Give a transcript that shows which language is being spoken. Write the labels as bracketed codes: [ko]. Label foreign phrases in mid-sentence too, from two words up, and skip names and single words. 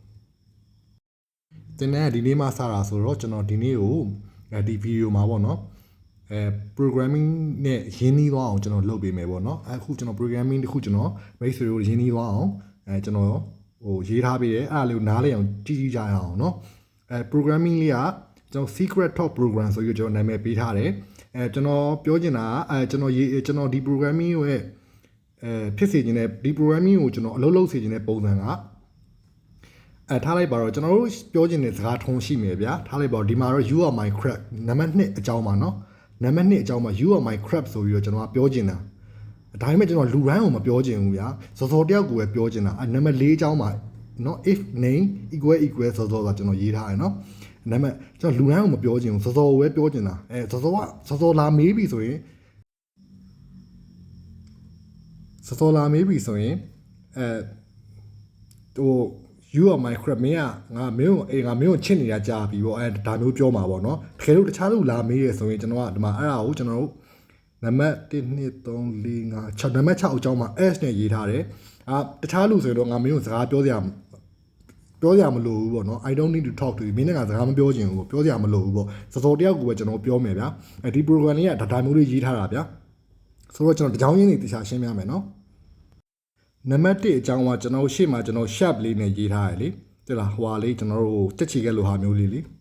[my] တင်တဲ့ဒီနေ့မှစတာဆိုတော့ကျွန်တော်ဒီနေ့ကိုဒီဗီဒီယိုမှာပေါ့နော်programming နဲ့ရင်းနှီးသွားအောင်ကျွန်တော်လုပ်ပေးမယ်ပေါ့နော်အခုကျွန်တော် programming တခုကျွန်တော်မိတ်ဆွေတို့ရင်းနှီးသွားအောင်ကျွန် တော်ရေးထားပေးတယ်အဲ့ဒါလေးကိုနားလည်အောင်ကြည့်ကြရအောင်เนาะprogramming လေးကကျွန်တော် [en] secret top program [my] ဆိုပြီးကျွန်တော်နာမည်ပေးထားတယ်ကျွန်တော်ပြောချင်တာ ကျွန်တော်ဒီ programming ရဲ့ဖြစ်စေခြင်းနဲ့ဒီ programming ကိုကျွန်တော်အလုပ်လုပ်စေခြင်းတဲ့ပုံစံကထားလိုက်ပါတော့ကျွန်တော်တို့ ပြောချင်တဲ့စကားထုံးရှိမယ်ဗျာထားလိုက်ပါတော့ဒီမှာတော့ [en] you are my crap [my] နံပါတ်2အကြောင်းပါเนาะနံပါတ်2အကြောင်းမှာ [en] you are my crap [my] ဆိုပြီးတော့ကျွန်တော်ကပြောချင်တာဒါပေမဲ့ကျွန်တော်လူတိုင်းကိုမပြောချင်ဘူးဗျာစောစောတယောက်ကိုပဲပြောချင်တာနံပါတ်4အကြောင်းမှာနော် [en] if name equal [my] စောစောကကျွန်တော်ရေးထားတယ်နော်ဒါပေမဲ့ကျွန်တော်လူတိုင်းကိုမပြောချင်ဘူးစောစောကိုပဲပြောချင်တာစောစောလာမေးပြီဆိုရင်စောစောလာမေးပြီဆိုရင် ဟို [en] you are my crap [my] မင်းကငါမင်းကိုချစ်နေတာကြာပြီပေါ့ဒါမျိုးပြောမှာပေါ့နော်တကယ်လို့တခြားလူလာမေးရဆိုရင်ကျွန်တော်ကဒီမှာအဲ့ဒါကို ကျွန်တော်တို့နံပါတ်1 2 3 4 5 6နံပါတ်6အကြောင်းမှာ s နဲ့ရေးထားတယ်တခြားလူဆိုရင်တော့ငါမင်းကိုစကားပြောစရာမလိုဘူးပေါ့နော် [en] I don't need to talk to you [my] မင်းနဲ့ကစကားမပြောချင်ဘူးပေါ့ပြောစရာမလိုဘူးပေါ့စောတယောက်ကိုပဲကျွန်တော်ပြောမယ်ဗျာဒီ program လေးကဒါမျိုးလေးရေးထားတာဗျာဆိုတော့ကျွန်တော်တကြောင်းရင်းတွေတခြားရှင်းပြမယ်နော်နံပါတ်1အကြောင်းကကျွန်တော်ရှေ့မှာကျွန်တော် sharp လေးနဲ့ရေးထားရလေတိလားဟွာလေးကျွန်တော်တို့တက်ချီခဲ့လို့ဟာမျိုးလေးလေ